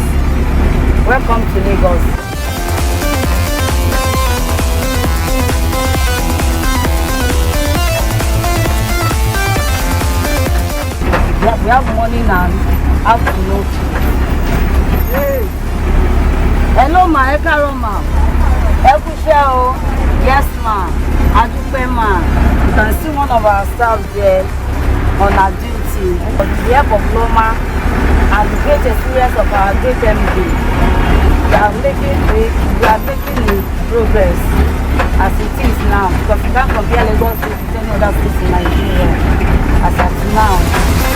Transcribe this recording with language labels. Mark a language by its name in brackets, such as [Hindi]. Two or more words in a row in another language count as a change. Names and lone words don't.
[English] Welcome to Lagos. We have morning and afternoon. Hey. Hello ma, [Yoruba] Ekaro ma. Ekusheo. Yes ma. Adupe ma. [English] You can see one of our staff there on our duty. With the help of LAWMA and the great experience of our great MD, we are making progress as it is now, because we can't compare Lagos with any other states in Nigeria as at now.